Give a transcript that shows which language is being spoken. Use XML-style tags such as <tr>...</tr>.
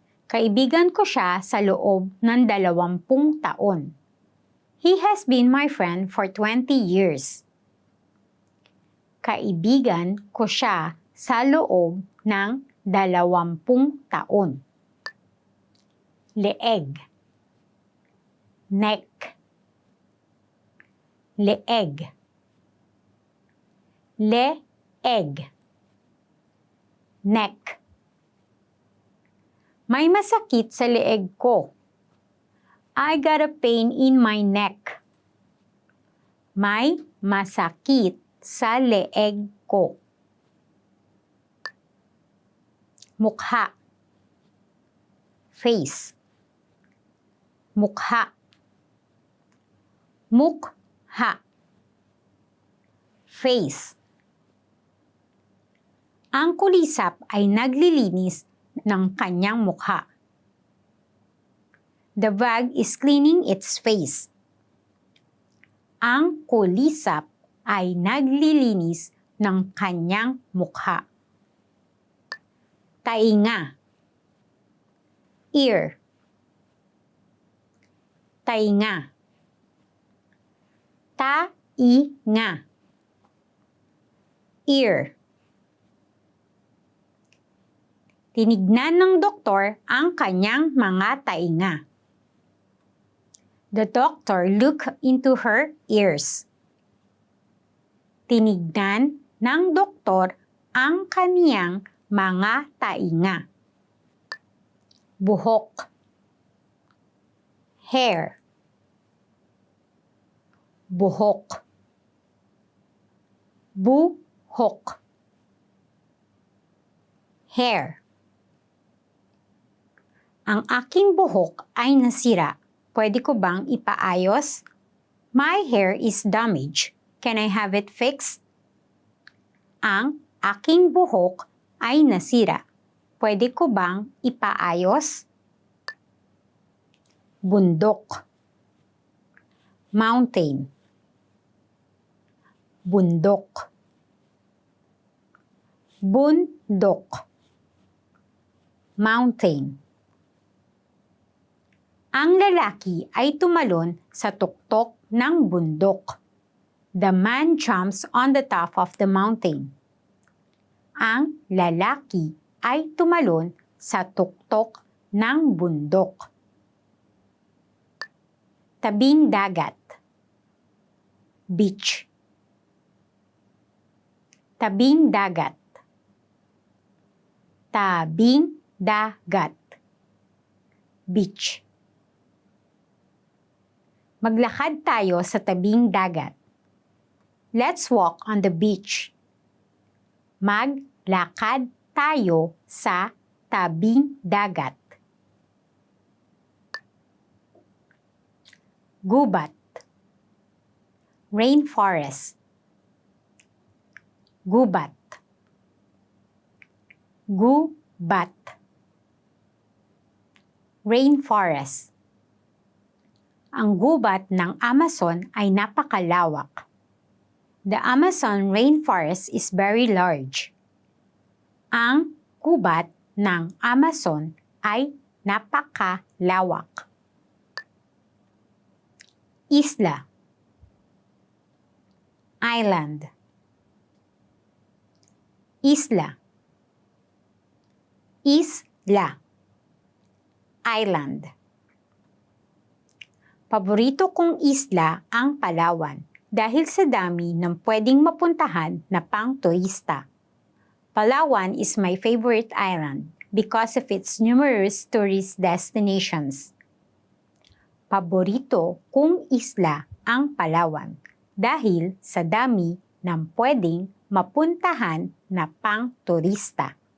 <tl>Kaibigan ko siya sa loob ng 20 taon.</tl> <en>He has been my friend for 20 years.</en> <tl>Kaibigan ko siya sa loob ng 20 taon. Leeg. Neck. Leeg. Leeg. Neck. May masakit sa leeg ko.</tl> <en>I got a pain in my neck.</en> <tl>May masakit sa leeg ko. Mukha. Face. Mukha. Mukha. Face. Ang kulisap ay naglilinis ng kanyang mukha.</tl> <en>The bag is cleaning its face.</en> <tl>Ang kulisap ay naglilinis ng kanyang mukha. Tainga. Ear. Tainga. Tainga.</tl> <en>Ear.</en> <tl>Tinignan ng doktor ang kanyang mga tainga.</tl> <en>The doctor looked into her ears.</en> <tl>Tinignan ng doktor ang kaniyang mga tainga. Buhok.</tl> <en>Hair.</en> <tl>Buhok. Buhok.</tl> <en>Hair.</en> <tl>Ang aking buhok ay nasira. Pwede ko bang ipaayos?</tl> <en>My hair is damaged. Can I have it fixed?</en> <tl>Ang aking buhok ay nasira. Pwede ko bang ipaayos? Bundok. Mountain. Bundok. Bundok. Mountain. Ang lalaki ay tumalon sa tuktok ng bundok.</tl> <en>The man jumps on the top of the mountain.</en> <tl>Ang lalaki ay tumalon sa tuktok ng bundok. Tabing dagat. Beach. Tabing dagat. Tabing dagat. Beach. Maglakad tayo sa tabing dagat.</tl> <en>Let's walk on the beach.</en> <tl>Maglakad tayo sa tabing dagat. Gubat. Rainforest. Gubat. Gubat.</tl> <en>Rainforest.</en> <tl>Ang gubat ng Amazon ay napakalawak.</tl> <en>The Amazon rainforest is very large.</en> <tl>Ang gubat ng Amazon ay napakalawak. Isla.</tl> <en>Island.</en> <tl>Isla. Isla. Island. Paborito kong isla ang Palawan dahil sa dami ng pwedeng mapuntahan na pang-turista.</tl> <en>Palawan is my favorite island because of its numerous tourist destinations.</en> <tl>Paborito kong isla ang Palawan dahil sa dami ng pwedeng mapuntahan na pang-turista.</tl>